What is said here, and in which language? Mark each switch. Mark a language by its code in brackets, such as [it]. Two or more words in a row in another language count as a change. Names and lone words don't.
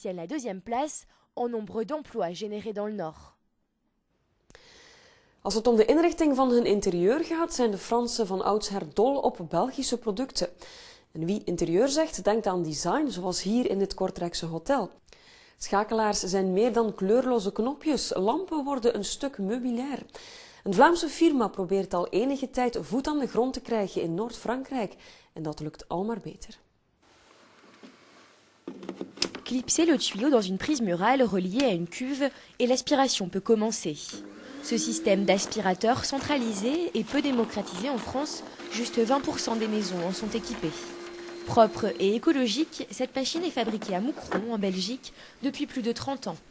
[fr] détiennent la deuxième place en nombre d'emplois générés dans le Nord. [nl] Als het om de inrichting van hun interieur gaat, zijn de Fransen van oudsher dol op Belgische producten. En wie interieur zegt, denkt aan design, zoals hier in dit Kortrijkse hotel. Schakelaars zijn meer dan kleurloze knopjes, lampen worden een stuk meubilair. Een Vlaamse firma probeert al enige tijd voet aan de grond te krijgen in Noord-Frankrijk. En dat lukt al maar beter. [fr] Clipser le tuyau dans une prise murale reliée à une cuve et l'aspiration peut commencer. Ce système d'aspirateur centralisé est peu démocratisé en France, juste 20% des maisons en sont équipées. Propre et écologique, cette machine est fabriquée à Moucron, en Belgique, depuis plus de 30 ans.